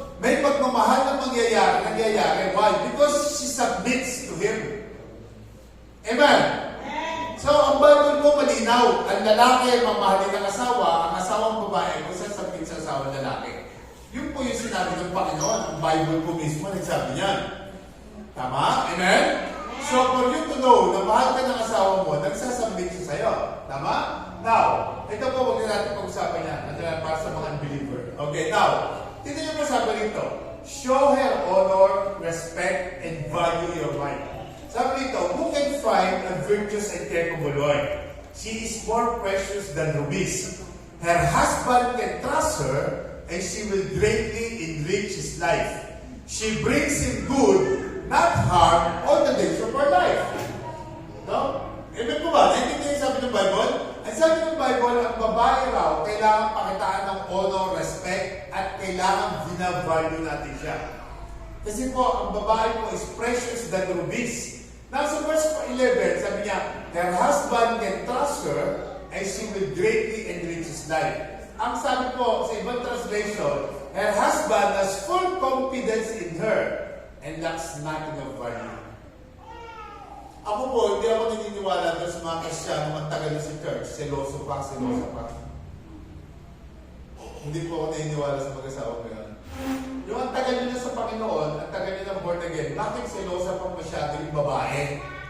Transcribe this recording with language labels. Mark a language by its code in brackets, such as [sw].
[tl] May pagmamahal na nangyayari. [en] Why? Because she submits to him. [tl] Amen? So, ang Bible po malinaw. Ang lalaki mamahalin ng asawa, ang asawang babae kung sasabit sa asawang lalaki. Yun po yung sinabi ng Panginoon. Ang Bible po mismo nagsabi niyan. Tama? Amen? So, [en] for you to know [tl] na mahal ka ng asawa mo, nagsasabit siya sa'yo. Tama? Now, ito po, huwag na natin pag-usapan yan. Para sa mga unbeliever. Okay, now, tignan niyo po sabi rito. [en] Show her honor, respect, and value your wife. [tl] Sabi rito, [en] who can find a virtuous and capable wife? She is more precious than rubies. Her husband can trust her, and she will greatly enrich his life. She brings him good, not harm, all the days of her life. [tl] No? Amen po ba? Naintindihan yung sabi ng Bible? Ang sabi ng Bible, ang babae raw, kailangan pakitaan ng honor, respect, at kailangan binavalue natin siya. Kasi po, ang babae po [en] is precious than rubies. Now, [tl] sa verse 11, sabi niya, [en] her husband can trust her, and she will greatly enrich his life. [tl] Ang sabi po, sa ibang translation, [en] her husband has full confidence in her, and lacks nothing of value. [tl] Ako po, hindi ako naniniwala doon sa mga Kristiyanong ang tagal na sa church. Seloso pa. Hindi po ako naniniwala sa mag-asawa ko yan. Yung ang tagal nila sa Panginoon, ang tagal nila born again, bakit selosa pa masyado yung babae?